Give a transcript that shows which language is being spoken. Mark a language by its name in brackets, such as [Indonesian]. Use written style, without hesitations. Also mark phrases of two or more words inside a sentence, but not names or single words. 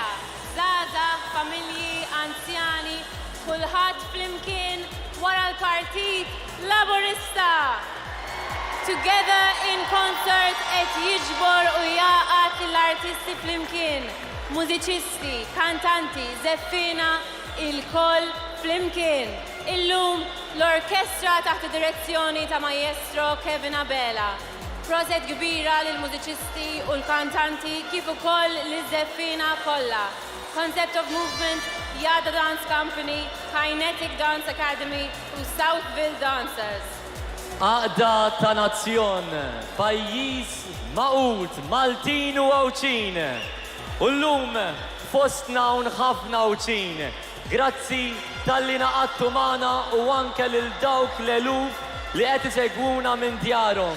[Maltese] Żgħażagħ, familji, anzjani, kulħadd flimkien wara l-Partit Laburista. Together in concert qed jiġbor u jaqgħad l-artisti flimkien. Mużiċisti, kantanti, żeffina, il-koll flimkien. Illum l-orkestra taħt id-direzzjoni ta' Maestro Kevin Abela. Proset kbira lill-mużiċisti u l-kantanti kif ukoll liż-żeffina kollha. Concept of Movement, Yada Dance Company, Kinetic Dance Academy u Southville Dancers. Għaqda ta' nazzjon, pajjiż maqut, Maltin u Awċin. U llum fostna un ħafna Awċin. Grazzi tal-li naqattu magħna u anke lil dawk l-eluf li qed isegwuna minn djarhom.